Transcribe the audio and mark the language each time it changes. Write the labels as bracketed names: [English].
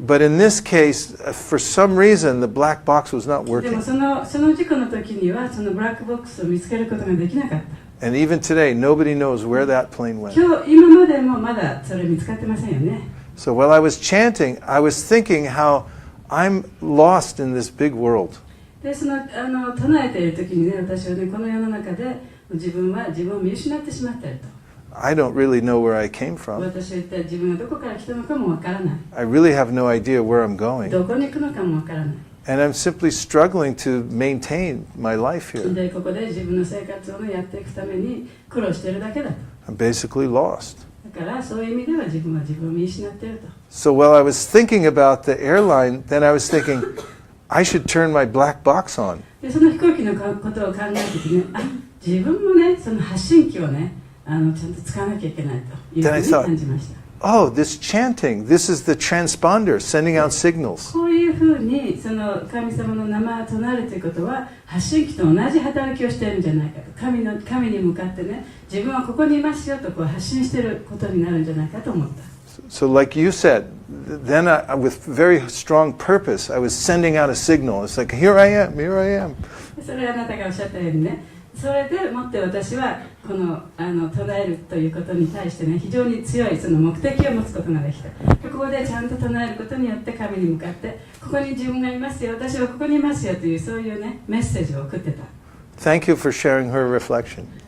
[English] But in this case, for some reason, the black box was not [Japanese] でも [English] working. [Japanese] その事故の時にはそのブラックボックスを見つけることができなかった。 [English] And even today, nobody knows where that plane went. [Japanese] 今までもまだそれ見つかってませんよね。 [English] So while I was chanting, I was thinking how I'm lost in this big world. [Japanese] でその唱えている時にね、私はねこの世の中で自分を見失ってしまっていると。 [English] I don't really know where I came from. [Japanese] 私は一体自分がどこから来たのかもわからない。 [English] I really have no idea where I'm going. [Japanese] どこに行くのかもわからない。 [English] And I'm simply struggling to maintain my life here. [Japanese] でここで自分の生活をやっていくために苦労しているだけだと。 [English] I'm basically lost. [Japanese] だからそういう意味では自分を見失っていると。 [English] So while I was thinking about the airline, then I was thinking, I should turn my black box on. [Japanese] でその飛行機のことを考えててね、自分もねその発信機をねちゃんと使わなきゃいけないというふうに感じました。 [English] Oh, this chanting, this is the transponder sending out signals. [Japanese] こういうふうにその神様の名前を唱えるということは発信機と同じ働きをしているんじゃないかと。神に向かってね、自分はここにいますよとこう発信していることになるんじゃないかと思った。 [English] So like you said, then with very strong purpose, I was sending out a signal. It's like, here I am, here I am. [Japanese] それはあなたがおっしゃったようにね、それでもって私はこの唱えるということに対してね、非常に強いその目的を持つことができた。ここでちゃんと唱えることによって神に向かって、ここに自分がいますよ、私はここにいますよというそういうねメッセージを送ってた。 [English] Thank you for sharing her reflection.